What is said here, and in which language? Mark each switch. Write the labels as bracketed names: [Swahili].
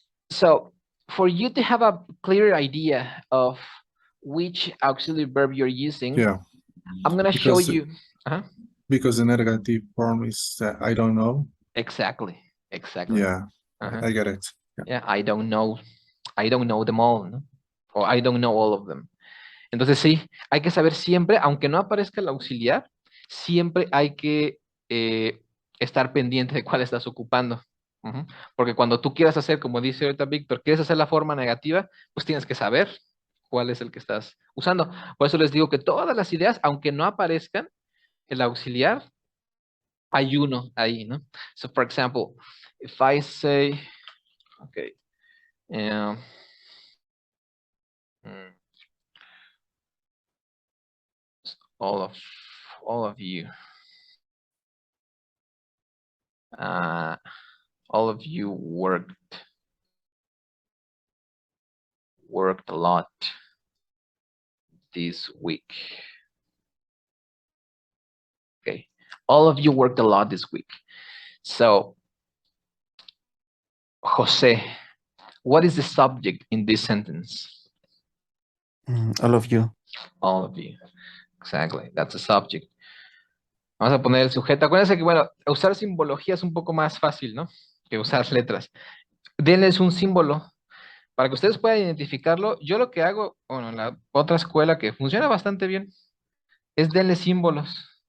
[English] So for you to have a clear idea of which auxiliary verb you're using, Yeah. I'm gonna show you. Because the negative form is I don't know. Exactly. Exactly. Yeah. I get it. Yeah, I don't know them all, ¿no? O I don't know all of them. [Spanish] Entonces sí, hay que saber siempre, aunque no aparezca el auxiliar, siempre hay que estar pendiente de cuál estás ocupando. Porque cuando tú quieras hacer, como dice ahorita Víctor, quieres hacer la forma negativa, pues tienes que saber cuál es el que estás usando. Por eso les digo que todas las ideas, aunque no aparezcan el auxiliar, hay uno ahí, ¿no? [English] So, for example, if I say, okay, all of you, all of you worked a lot this week. Okay, all of you worked a lot this week. So, Jose, what is the subject in this sentence? All of you. All of you. Exactly, that's the subject. [Spanish] Vamos a poner el sujeto. Acuérdense que, bueno, usar simbología es un poco más fácil, ¿no? Que usar letras. Denles un símbolo para que ustedes puedan identificarlo. Yo lo que hago, bueno, en la otra escuela que funciona bastante bien, es denle símbolos.